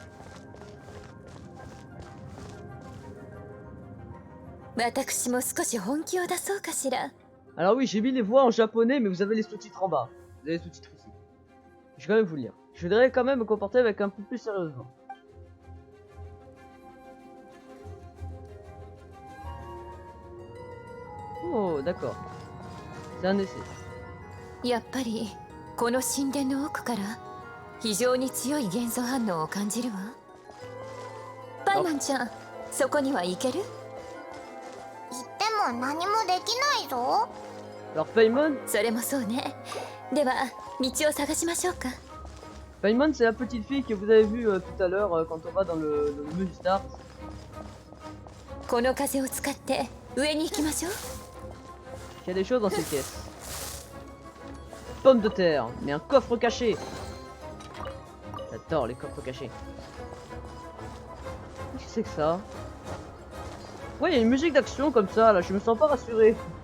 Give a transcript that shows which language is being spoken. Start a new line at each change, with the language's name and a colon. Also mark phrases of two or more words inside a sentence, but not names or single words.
French: Alors oui, j'ai mis les voix en japonais, mais vous avez les sous-titres en bas. Vous avez les sous-titres ici. Je vais quand même vous lire. Je voudrais quand même me comporter avec un peu plus sérieusement. Oh, d'accord. C'est un essai.
Japanese: やっぱりこの神殿の奥から非常に強い元素反応を感じるわ。パイマンちゃん、そこには行ける？行っても何もできないぞ。
French: Alors Paimon,
Japanese: それもそうね。では道を探しましょうか。
French: Paimon c'est la petite fille que vous avez vue tout à l'heure quand on va dans le menu start.
Japanese: この風を使って上に行きましょう。
French: Il y a des choses dans cette caisse. Pomme de terre, mais un coffre caché. J'adore les coffres cachés. Qu'est-ce que c'est que ça? Ouais, il y a une musique d'action comme ça, là, je me sens pas rassuré.